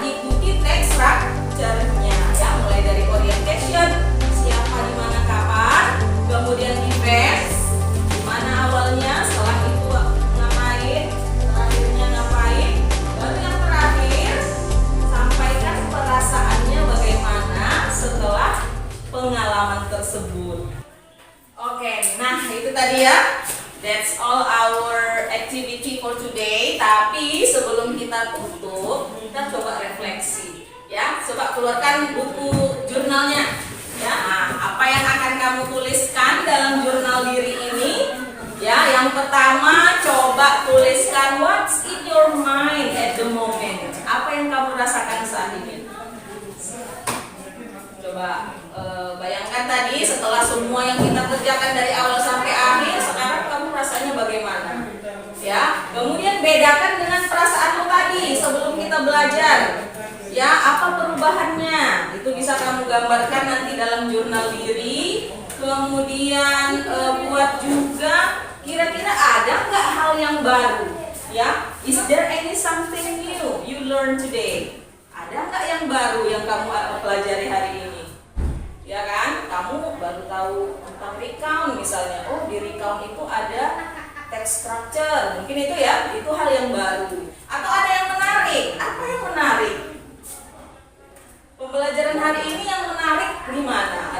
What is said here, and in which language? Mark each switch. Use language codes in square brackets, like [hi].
[id] Ikuti text structure-nya ya, mulai dari orientation, siapa, di mana, kapan, kemudian events, di mana awalnya, setelah itu ngapain, terakhirnya ngapain, baru yang terakhir sampaikan perasaannya bagaimana setelah pengalaman tersebut. Oke, nah itu tadi ya. [en] That's all our activity for today. [id] Tapi sebelum kita tutup, kita coba refleksi. Ya, coba keluarkan buku jurnalnya. Ya, nah, apa yang akan kamu tuliskan dalam jurnal diri ini? Ya, yang pertama coba tuliskan [en] what's in your mind at the moment. [id] Apa yang kamu rasakan saat ini? Coba bayangkan tadi setelah semua yang kita kerjakan dari awal sampai akhir, sekarang kamu rasanya bagaimana? Ya, kemudian bedakan dengan perasaanmu tadi sebelum kita belajar. Ya, apa perubahannya? Itu bisa kamu gambarkan nanti dalam jurnal diri. Kemudian buat juga kira-kira ada nggak hal yang baru? [en] Ya, is there any something new you learn today? [id] Ada nggak yang baru yang kamu pelajari hari ini? Ya kan, kamu baru tahu tentang recount misalnya. Oh, di recount itu ada text structure. Mungkin itu ya, itu hal yang baru. Atau ada yang menarik. Apa yang menarik? Pembelajaran hari ini yang menarik di mana?